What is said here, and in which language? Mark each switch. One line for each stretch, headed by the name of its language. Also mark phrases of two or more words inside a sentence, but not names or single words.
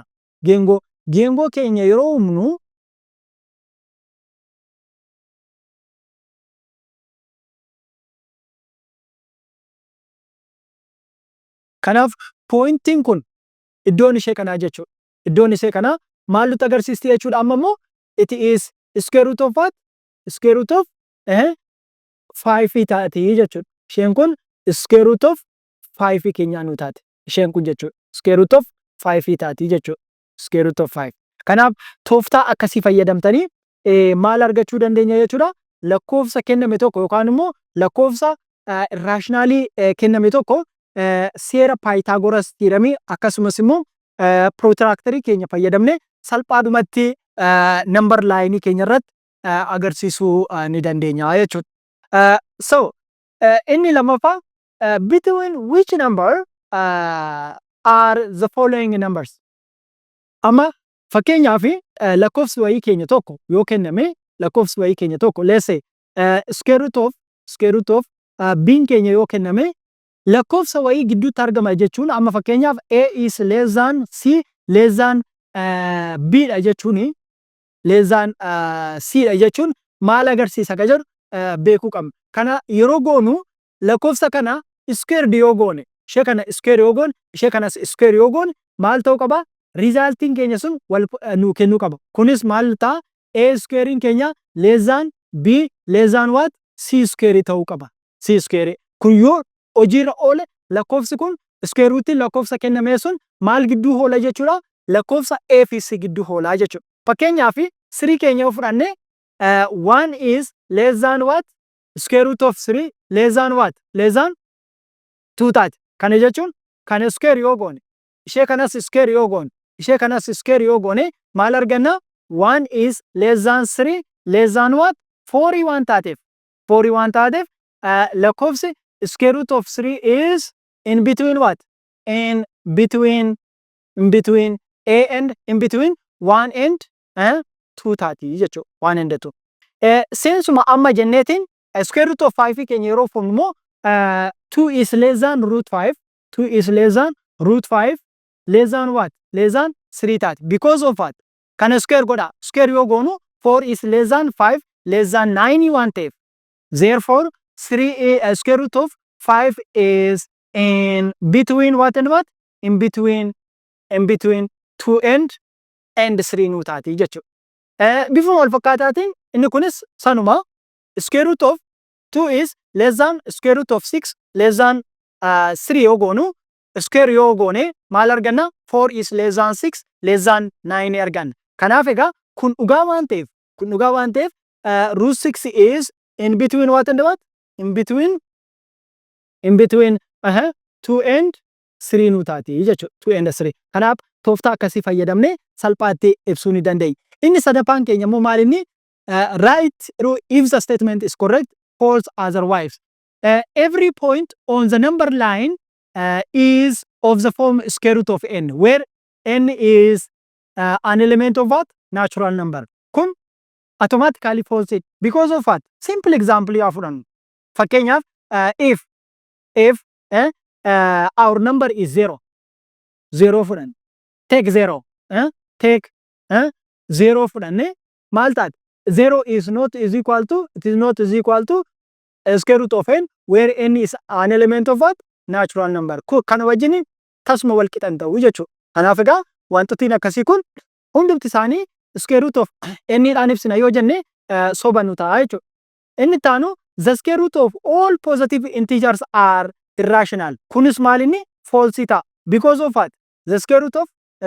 Oromo: Geengoo keenya yeroo humnu kanaaf pointiin kun iddoon ishee kanaa jechuudha. Iddoon ishee kanaa maal nutti agarsiisti jechuudha. Amma immoo
English: it is square root of what? Square root of 5
Oromo: taati jechuudha. Isheen kun
English: square root of 5
Oromo: keenyaa nu taate. Isheen kun jechuudha.
English: Square root of 5
Oromo: taati jechuudha.
English: Square root of 5.
Oromo: Kanaaf tooftaa akkasii fayyadamtanii maal argachuu dandeenya jechuudha. Lakkoofsa kenname tokko yookaan immoo lakkoofsa irrationaalii kenname tokko seera Paayitaagoras jedhamee akkasumas immoo protractorii keenya fayyadamne salphaadhumatti number laayinii keenya irratti agarsiisuu ni dandeenya jechuudha.
English: So
Oromo: inni lamaffaa
English: between which number are the following numbers?
Oromo: Amma fakkeenyaaf lakkoofsi wayii keenya tokko yoo kenname lakkoofsi wayii keenya tokko
English: let's say square root of b
Oromo: keenya yoo kenname lakkoofsa wayii gidduutti argama jechuun amma fakkeenyaaf
English: a is less than c less than b
Oromo: dha jechuun
English: less than c
Oromo: dha jechuun maal agarsiisa ka jedhu beekuu qabna. Kana yeroo goonu lakkoofsa kana square yoo goone ishee kana square yoo goone ishee kanas square yoo goone maal ta'uu qaba? Resultiin keenya sun wal nu kennuu qaba. Kunis maal ta'a?
English: A squarein keenya less than b less than what? C square
Oromo: ta'uu qaba.
English: C square.
Oromo: Kun yoo hojiirra oole lakkoofsi kun square rootiin lakkoofsa kenname sun maal gidduu oola jechuudha? Lakkoofsa A fi C gidduu oolaa jechuudha. Fakkeenyaaf 3 keenya yoo fudhanne 1
English: is less than what? Square root of 3 less than what? Less than 2 taati.
Oromo: Kana jechuun kana square yoo goone ishee kanas square yoo goone ishee kanas square yoo goone maal arganna?
English: 1 is less than 3 less than what? 41 taateef. 41
Oromo: taateef lakkoofsi
English: square root of 3 is in between what? In between A and in between 1 and 2
Oromo: taati jechuudha.
English: 1 and 2.
Oromo: Seensuma amma jenneetiin
English: square root of 5
Oromo: keenya yeroo fuunu immoo
English: 2 is less than root 5. 2 is less than root 5 less than what? Less than 3 taati. Because of what?
Oromo: Kana square godha.
English: Square
Oromo: yoo goonu
English: 4 is less than 5 less than 9
Oromo: waan ta'eef.
English: Therefore 3 square root of 5 is in between what and what? In between 2 and 3
Oromo: nu taati jechuudha. Bifuma wal fakkaataatiin inni kunis sanuma
English: square root of 2 is less than square root of 6 less than 3
Oromo: yoo goonu square yoo goone maal arganna?
English: 4 is less than 6 less than 9 arganna.
Oromo: Kanaaf egaa kun dhugaa waan ta'eef
English: root 6 is in between what and what? In between 2 and 3
Oromo: nu taati jechuudha.
English: 2 and 3.
Oromo: Kanaaf tooftaa akkasii fayyadamne salphaatti ibsuu ni dandeenya. Inni sadaffaan keenya immoo maal inni?
English: Write if the statement is correct, false otherwise. Every point on the number line is of the form square root of n, where n is an element of what? Natural number. Kun automatically false because of what? Simple example
Oromo: yoo fudhannu. Fakkeenyaaf
English: if our number is 0 fudhanne take 0 take 0
Oromo: fudhanne maal taate?
English: 0 is not is equal to square root of n, where n is an element of what? Natural number.
Oromo: Kana wajjin tasuma wal qixan ta'u jechuudha. Kanaaf egaa wantootni akkasii kun hundumti isaanii
English: square root of n
Oromo: dhaan ibsina yoo jenne soba nu ta'a jechuudha. Inni taanu
English: the square root of all positive integers are irrational.
Oromo: Kunis maal inni? False ta'a.
English: Because of what? The square root of